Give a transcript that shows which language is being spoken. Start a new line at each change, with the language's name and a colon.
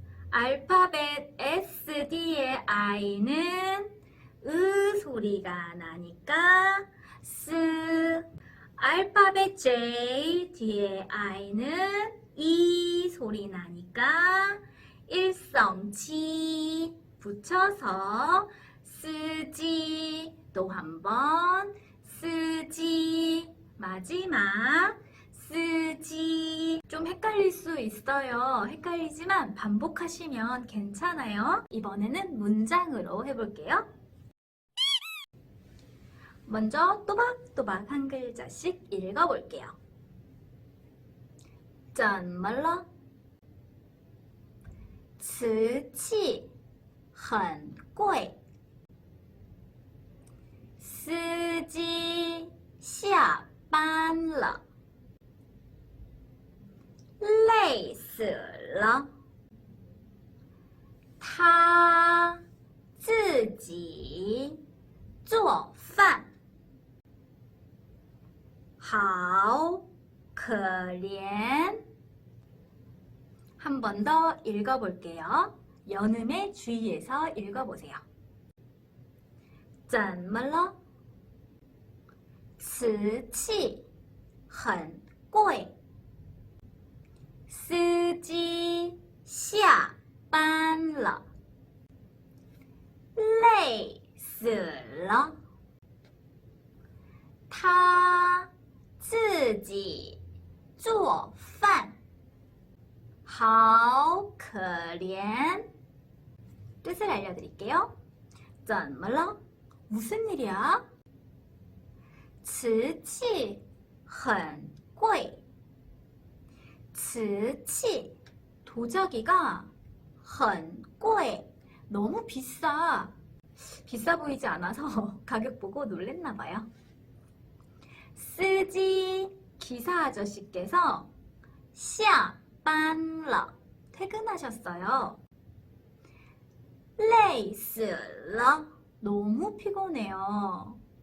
Korean: 알파벳 S 뒤에 I는 소리가 나니까 스 알파벳 J 뒤에 I는 이 소리 나니까 일성치 붙여서 쓰지 또 한 번 쓰지 마지막 쓰지 좀 헷갈릴 수 있어요. 헷갈리지만 반복하시면 괜찮아요. 이번에는 문장으로 해볼게요. 먼저 또박또박 한 글자씩 읽어볼게요.
Chinese: 怎么了? 瓷器很贵司机下班了累死了他自己做饭好可怜
Korean: 한 번 더 읽어볼게요. 연음에 주의해서 읽어보세요.
Chinese: 怎么了? 瓷器很贵司机下班了累死了他自己做饭好可怜
Korean: 뜻을 알려드릴게요.
Chinese: 怎么了?
Korean: 무슨 일이야?
Chinese: 瓷器很贵瓷器
Korean: 도자기가
Chinese: 很贵
Korean: 너무 비싸 비싸 보이지 않아서 가격 보고 놀랬나 봐요. 쓰지 기사 아저씨께서
Chinese: 下班了
Korean: 퇴근하셨어요.
Chinese: 累死了
Korean: 너무 피곤해요.